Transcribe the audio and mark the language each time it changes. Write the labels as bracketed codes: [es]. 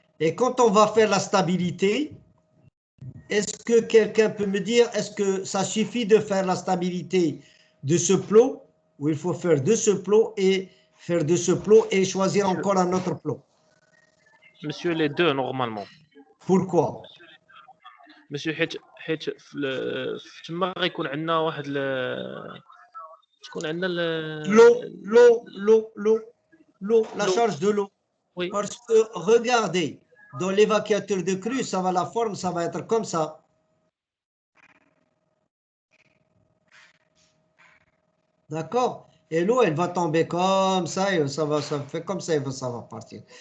[fr] Et quand on va faire la stabilité, est-ce que quelqu'un peut me dire, est-ce que ça suffit de faire la stabilité de ce plot, ou il faut faire de ce plot et faire de ce plot et choisir encore un autre plot? Monsieur, les deux, normalement. Pourquoi? [ar] monsieur حيت تما غيكون عندنا واحد تكون عندنا [fr] L'eau, la L'eau. charge de l'eau. Oui. Parce que regardez, dans l'évacuateur de crue, ça va, la forme, ça va être comme ça. D'accord? Et l'eau, elle va tomber comme ça, et ça fait comme ça, et ça va partir.